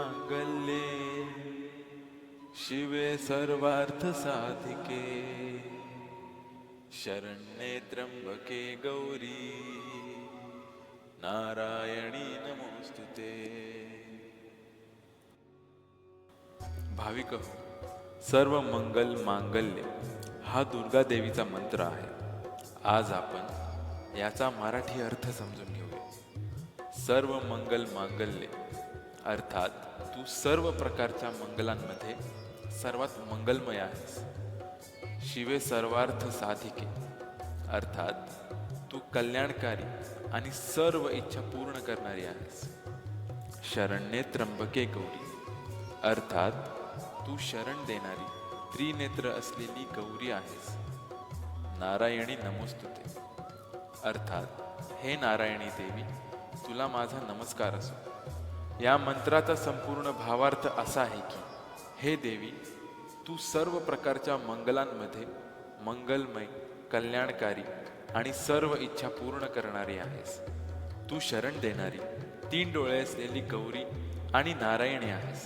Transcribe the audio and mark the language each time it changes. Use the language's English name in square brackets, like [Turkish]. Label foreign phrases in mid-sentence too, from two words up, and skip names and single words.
[Sanskrit] सर्वमंगल्ये शिवे सर्वार्थ साधिके शरण्ये त्र्यंबके गौरी नारायणी नमोस्तुते। [Marathi] भाविक हो, [Sanskrit] सर्व मंगल मांगल्य [Marathi] हा दुर्गा देवीचा मंत्र आहे। आज आपण याचा मराठी अर्थ समजून घेऊया। [Sanskrit] सर्व मंगल मांगल्य [Marathi] अर्थात तू सर्व प्रकारच्या मंगलांमध्ये सर्वात मंगलमय आहेस। [Sanskrit] शिवे सर्वार्थ साधिके [Marathi] अर्थात तू कल्याणकारी आणि सर्व इच्छा पूर्ण करणारी आहेस। [Sanskrit] शरण्ये त्र्यंबके गौरी [Marathi] अर्थात तू शरण देणारी त्रिनेत्र असलेली गौरी आहेस। [Sanskrit] नारायणी नमोस्तुते [Marathi] अर्थात हे नारायणी देवी, तुला माझा नमस्कार असो। या मंत्राचा संपूर्ण भावार्थ असा आहे की हे देवी, तू सर्व प्रकारच्या मंगलांमध्ये मंगलमय, कल्याणकारी आणि सर्व इच्छा पूर्ण करणारी आहेस। तू शरण देणारी, 3 डोळे असलेली गौरी आणि नारायणी आहेस।